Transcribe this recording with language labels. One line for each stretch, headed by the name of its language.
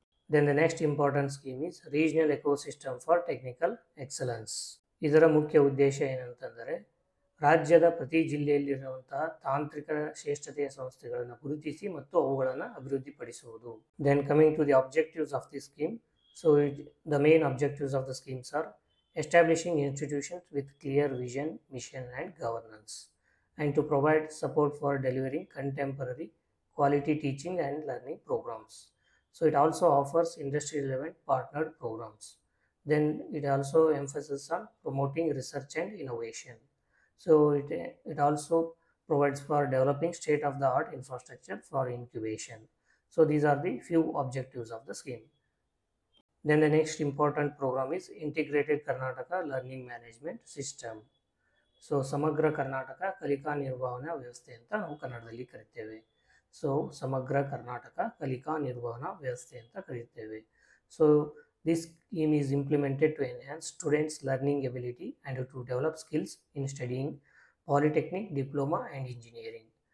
English: Then the next important scheme is regional ecosystem for technical excellence.
Kannada: ಇದರ ಮುಖ್ಯ ಉದ್ದೇಶ ಏನಂತಂದರೆ ರಾಜ್ಯದ ಪ್ರತಿ ಜಿಲ್ಲೆಯಲ್ಲಿರುವಂತಹ ತಾಂತ್ರಿಕ ಶ್ರೇಷ್ಠತೆಯ ಸಂಸ್ಥೆಗಳನ್ನು ಗುರುತಿಸಿ ಮತ್ತು ಅವುಗಳನ್ನು ಅಭಿವೃದ್ಧಿಪಡಿಸುವುದು.
English: Then coming to the objectives of the scheme. So the main objectives of the schemes are establishing institutions with clear vision, mission and governance, and to provide support for delivering contemporary quality teaching and learning programs. So it also offers industry relevant partnered programs. Then it also emphasizes on promoting research and innovation. So it also provides for developing state of the art infrastructure for incubation. So these are the few objectives of the scheme. Then the next important program is Integrated Karnataka Learning Management System.
Kannada: So ಸಮಗ್ರ ಕರ್ನಾಟಕ ಕಲಿಕಾ ನಿರ್ವಹಣಾ ವ್ಯವಸ್ಥೆ ಅಂತ ನಾವು ಕನ್ನಡದಲ್ಲಿ ಕರಿತೇವೆ. So ಸಮಗ್ರ ಕರ್ನಾಟಕ ಕಲಿಕಾ ನಿರ್ವಹಣಾ ವ್ಯವಸ್ಥೆ ಅಂತ ಕರೀತೇವೆ.
English: So this scheme is implemented to enhance students learning ability and to develop skills in studying polytechnic, diploma and engineering.